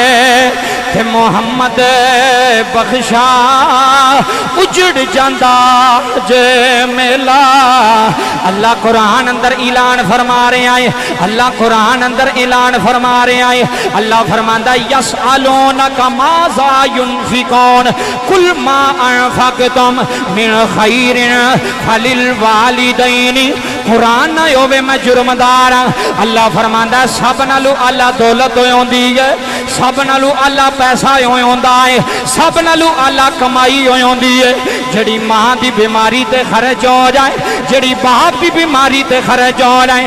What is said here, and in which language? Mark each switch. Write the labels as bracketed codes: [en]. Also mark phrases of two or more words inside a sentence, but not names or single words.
[pa] تھے محمد بخشا اجڑ جاندا جے میلہ. اللہ قرآن اندر اعلان فرما رہے آئے، اللہ قرآن اندر اعلان فرما رہے آئے. اللہ فرماندا [ar] يسألونك ماذا ينفقون قل ما أنفقتم من خير فللوالدين. [pa] قرآن نہ ہووے میں جرمدار۔ اللہ فرماندا سب نالوں اعلیٰ دولت ہوندی ہے، سب نالوں اعلیٰ پیسہ ہوندا ہے، سب نالوں اعلیٰ کمائی ہوندی ہے. جیڑی ماں کی بیماری تے خرچ ہو جائے، جیڑی باپ کی بیماری تے خرچ ہو جائے.